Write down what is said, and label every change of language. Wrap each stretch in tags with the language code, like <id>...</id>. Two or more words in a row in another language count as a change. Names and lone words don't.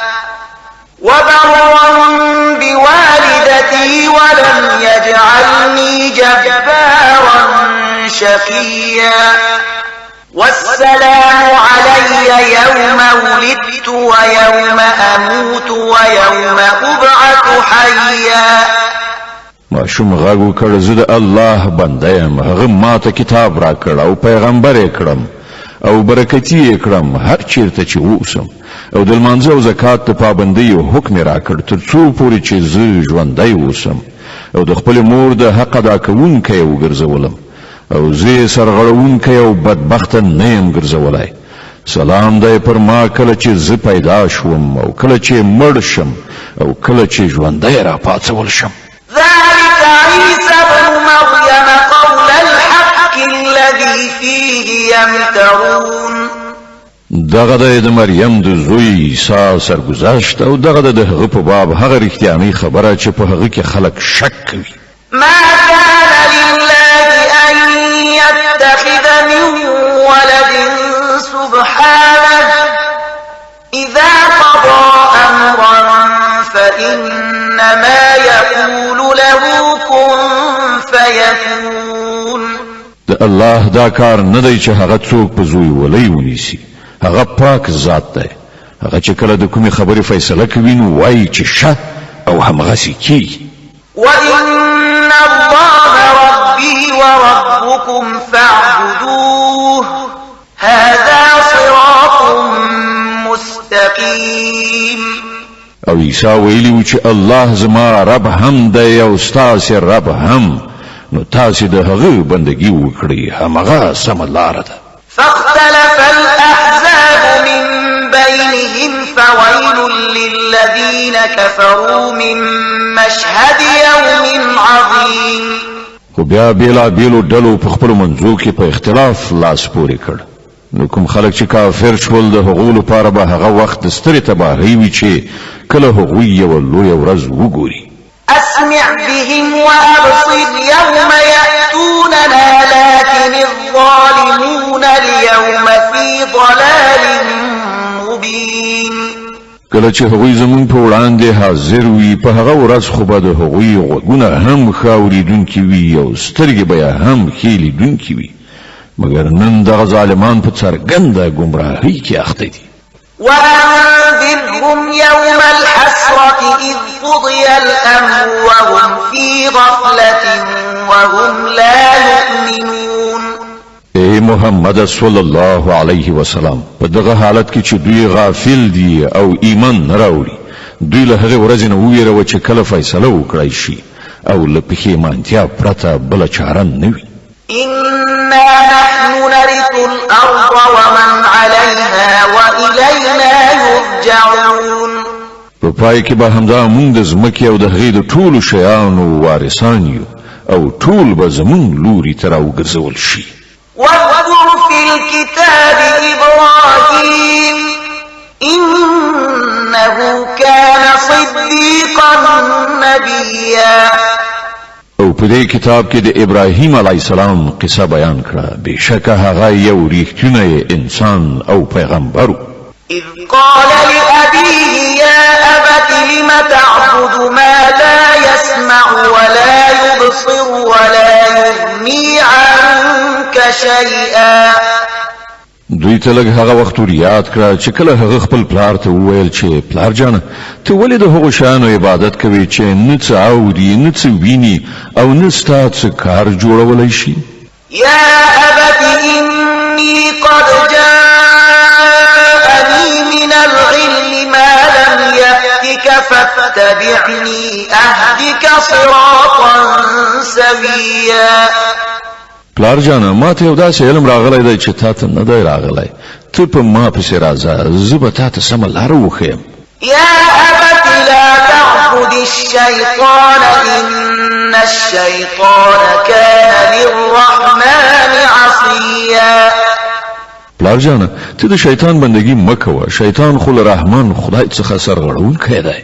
<ar>وبرا بوالدتي ولم يجعلني جبارا شقيا والسلام علي يوم ولدت ويوم أموت ويوم أبعث حيا</ar> <ps>ماشوم غږ وکړ زه د الله بنده یم هغه ماته کتاب را کړ او پیغمبر یې کړم او برکتی یې کړم هر چیرته چې اوسم او د لمانځه او زکات ته پابندۍ او حکم را کړ تر څو پورې چې زه ژوندی اوسم او د خپل مور د حق ادا کوونکی وګرځولم او زه سرغړونکی او بدبخته نه یم ګرځولی سلام دی پر ما کله چې زه پیدا شوم او کله چې مړ شم او کله چې ژوندی را پاڅول شم</ps> <ar>ذلك عيسى ابن مريم قول الحق الذي فيه يمترون</ar> <ps>دغه د مریم د زوی عیسی سرگذشت او دغه د هغه په باب هغه رښتیاني خبره چې په هغه کې خلک شک کوي</ps> <ar>ما كان لله أن يتخذ من ولد سبحانه إذا قضى أمرا فإنما يقول له كن فيكون</ar> <ps>د الله دا کار نه دی چې هغه څوک په زوی ولي ونیسي هغه پاک ذات دی هغه چې کله د کومې خبرې فیصله کوي نو وایي چې شه او همغسې کیږي</ps> <ar>وإن الله ربي وربكم فاعبدوه هذا صراط مستقيم</ar> <ps>او عیسی ویلی و چې الله زما رب هم دی او ستاسې رب هم نو تاسې د هغه بندگی وکړئ همغه سمه لاره ده</ps> <ar>فاختلف الأحزاب من بينهم فويل للذين كفروا من مشهد يوم عظيم</ar> <ps>خو بیا بیلا بیلو ډلو په خپلو منځو کې په اختلاف لاس پورې کړ نو کوم خلک چې کافر شول د هغو لپاره به هغه وخت د سترې تباهۍ وي چې کله هغوی یوه لویه ورځ وګوري</ps> <ar>أسمع بهم وأبصر يوم يأتوننا لكن الظالمون اليوم في ضلال مبين</ar> <ps>کله چې هغوی زمون په وړاندې حاضر وي په هغه ورځ خو به د هغوی غوږونه هم ښه اورېدونکي وي او سترګې به یې هم ښې لیدونکي وي مګر نن دغه ظالمان په څرګنده ګمراهۍ کې اخته دي</ps> <ar>وأنذرهم يوم الحسرة إذ قضي الأمر وهم في غفلة وهم لا يؤمنون</ar> <ps>اے محمد</ps> <ar>صلی الله علیه وسلم</ar> <ps>په دغه حالت کې چې دوی غافل دي او ایمان نه راوړي دوی له هغه ورځې نه وویره چې کله فیصله وکړای شي او له پښیمانتیا پرته بله چاره نه وي</ps> <ar>إنا نحن نرث الأرض ومن عليها وإلينا يرجعون</ar> <ps>په پای کې به همدا موږ د ځمکې او د هغې د ټولو شیانو وارثان یو او ټول به زموږ لوري ته راوګرځول شي</ps> <ar>واذكر في الكتاب إبراهيم إنه كان صديقا نبيا</ar> <ps>او په دې کتاب کې د ابراهیم</ps> <ar>علی السلام</ar> <ps>قصه بیان کړه بشکه هغه یو ریښتینی انسان او پیغمبر</ps> <ar>إذ قال لأبيه يا أبت لم تعبد ما لا يسمع ولا يبصر ولا يغني عنك شيئا</ar> <ps>دوی ته لږ هغه وخت یاد کړه چې کله هغه خپل پلار ته وویل چې پلار جانه ته ولې د هغو شیانو عبادت کوې چې نه څه اوري نه څه ویني او نه ستا څه کار جوړولی شي</ps> <ar>يا أبت إني قد جاءني من العلم ما لم يأتك فاتبعني أهدك صراطا سويا</ar> <ps>پلار جانه ما ته یو داسې علم راغلی دی چې تا ته نه دی راغلی ته په ما پسې راځه زه به تا ته سمه لاره وښیم</ps> <ar>يا أبت لا تعبد الشيطان إن الشيطان كان للرحمن عصيا</ar> <ps>پلار جانه ته د شیطان بندگی مکوه، شیطان خو له رحمان خدای څخه سرغړونکی دی.</ps>